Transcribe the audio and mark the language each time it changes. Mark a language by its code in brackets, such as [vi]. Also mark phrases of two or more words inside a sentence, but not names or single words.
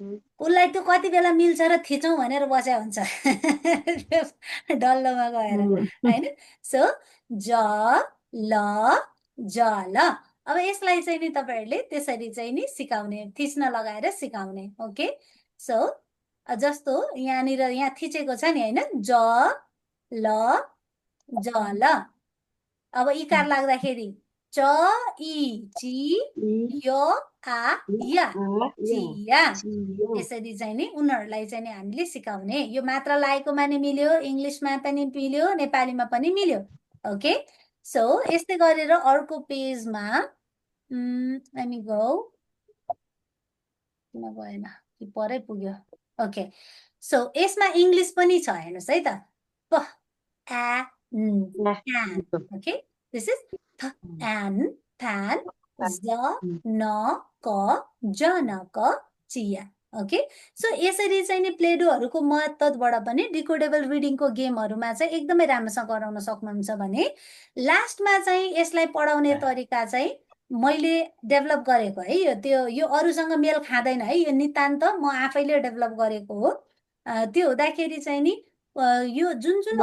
[ne] उसलाई त्यो कति बेला मिल्छ र थिचौँ भनेर बस्या हुन्छ डल्लोमा गएर होइन सो ज ल ज ल अब यसलाई चाहिँ नि तपाईँहरूले त्यसरी चाहिँ नि सिकाउने थिच्न लगाएर सिकाउने [en] OK so [ne] जस्तो यहाँनिर यहाँ थिचेको छ नि होइन ज ल ज ल अब इकार लाग्दाखेरि च इ ची य आ या चिया यसरी चाहिँ नि उनीहरूलाई चाहिँ नि हामीले सिकाउने यो मात्र लागेकोमा नि मिल्यो इङ्ग्लिसमा पनि मिल्यो नेपालीमा पनि मिल्यो [en] OK so [ne] यस्तै गरेर अर्को पेजमा [en] let me go [ne] किन गएन कि परै पुग्यो [en] OK so [ne] यसमा इङ्ग्लिस पनि छ हेर्नुहोस् है त प आ n [en] OK this is the n fan [ne] ज न क ज न क चिया [en] OK so [ne] यसरी चाहिँ नि प्लेडोहरूको मद्दतबाट पनि डिकोडेबल रिडिङको गेमहरूमा चाहिँ एकदमै राम्रोसँग गराउन सक्नुहुन्छ भने लास्टमा चाहिँ यसलाई पढाउने तरिका चाहिँ मैले डेभलप गरेको है यो अरूसँग मेल खाँदैन है यो नितान्त म आफैले डेभलप गरेको हो त्यो हुँदाखेरि चाहिँ नि यो जुन जुन